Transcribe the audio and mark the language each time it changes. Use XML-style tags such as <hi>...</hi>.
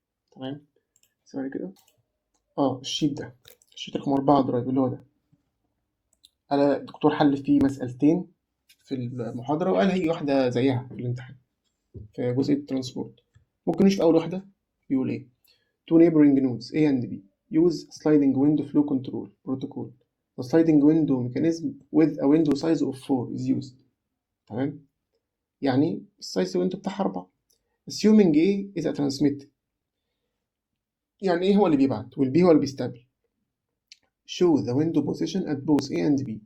<ar>تمام، ثواني كده. الشيت ده الشيت رقم 4 على الدرايف اللي هو ده. أنا الدكتور حل فيه مسألتين في المحاضرة وقال هي واحدة زيها في الامتحان في جزء الترانسبورت. ممكن نشوف أول واحدة بيقول إيه.</ar> <en>Two neighboring nodes A and B use sliding window flow control protocol. The sliding window mechanism with a window size of 4 is used.</en> <ar>تمام، يعني السايز ويندو بتاعها 4.</ar> <en>assuming A is a transmit،</en> <ar>يعني A هو اللي بيبعت والB هو اللي بيستقبل.</ar> <en>show the window position at both A and B.</en>